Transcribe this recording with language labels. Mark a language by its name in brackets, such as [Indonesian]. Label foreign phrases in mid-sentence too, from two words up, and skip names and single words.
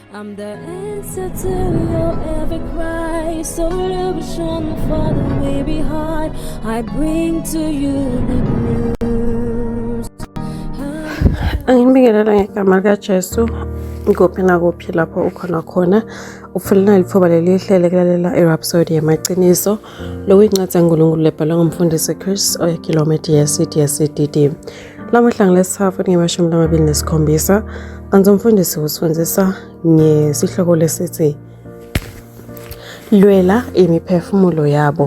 [English] I'm the answer to your every cry. Solution for the way behind. I bring to you the news. [Zulu] Angibingelela ngegama likaJesu kuphi nakuphi lapho ukhona khona ufuna lithuba leli hlele kulalela irhapsody yamaqiniso lokuyincwadi kaNkulunkulu lebhalwe ngumfundisi Chris oyikilometer yesidi lamuhla ngelesithathu ngemashumi lamabili nesikhombisa kanti umfundisi usifundisa ngesihloko lesithi lwela imiphefumulo yabo.